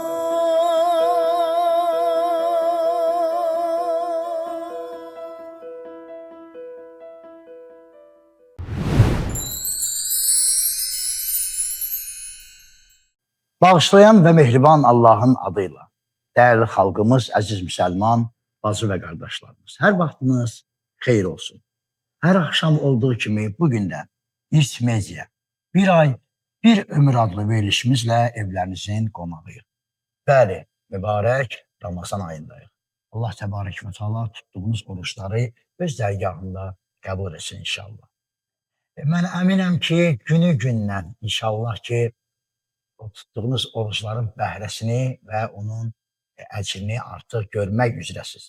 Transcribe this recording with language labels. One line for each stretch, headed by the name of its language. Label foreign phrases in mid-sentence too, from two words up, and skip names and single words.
Azerbaijani: Bağışlayan ve mehriban Allah'ın adıyla. Değerli halkımız, aziz Müslüman, bacı ve kardeşlerimiz. Her vaxtınız xeyir olsun. Her akşam olduğu kimi bugün de İrç Media bir ay bir ömür adlı verilişimizle evlerinizin qonağıyıq. Bəli, mübarək Ramazan ayındayıq. Allah təbarək və təala tutduğunuz oruçları öz dərgahında qəbul etsin inşallah. Mən əminəm ki, günü gündən inşallah ki, o tutduğunuz oruçların bəhrəsini və onun əcrini artıq görmək üzrəsiz.